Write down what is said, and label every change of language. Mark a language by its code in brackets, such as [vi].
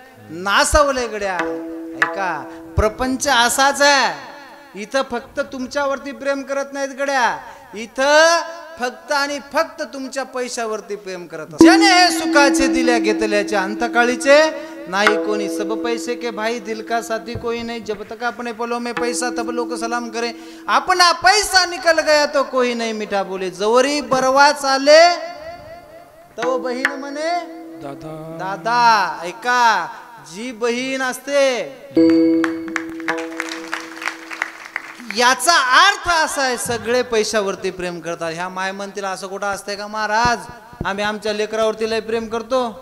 [mr] नासवलंय गड्या. ऐका, प्रपंच असाच आहे. इथं फक्त तुमच्यावरती प्रेम करत नाहीत गड्या, इथं फक्त आणि फक्त तुमच्या पैशावरती प्रेम करत. ज्याने हे सुखाचे दिल्या घेतल्याचे अंतकाळीचे नाही कोणी. [hi] सब पैसे के भाई दिल का साथी कोई नहीं, जब तक अपने पलों में पैसा तब लोग सलाम करे, अपना पैसा निकल गया तो कोई नहीं मिठा बोले. [mr] जवरी बरवा चाले तो बहीण म्हणे दादा. ऐका, जी बहीण असते याचा अर्थ असा आहे सगळे पैशावरती प्रेम करतात. ह्या माय म्हणतील असं कुठं असतंय का महाराज? आम्ही आमच्या लेकरावरती लय प्रेम करतो.